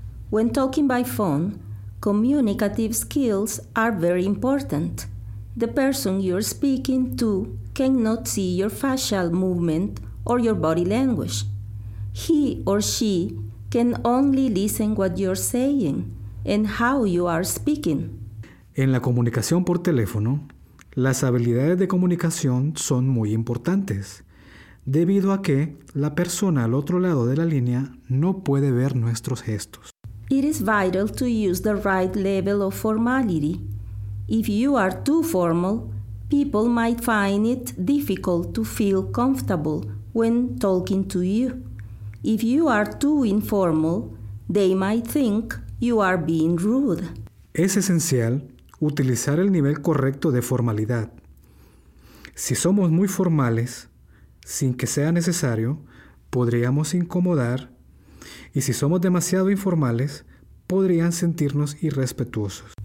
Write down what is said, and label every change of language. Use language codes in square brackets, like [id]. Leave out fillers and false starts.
[en] When talking by phone, communicative skills are very important. The person you're speaking to cannot see your facial movement or your body language. He or she can only listen what you're saying and how you are speaking. [es] En la comunicación por teléfono, las habilidades de comunicación son muy importantes, debido a que la persona al otro lado de la línea no puede ver nuestros gestos. [en] It is vital to use the right level of formality. If you are too formal, people might find it difficult to feel comfortable when talking to you. If you are too informal, they might think you are being rude. [es] Es esencial utilizar el nivel correcto de formalidad. Si somos muy formales, sin que sea necesario, podríamos incomodar. Y si somos demasiado informales, podrían sentirnos irrespetuosos.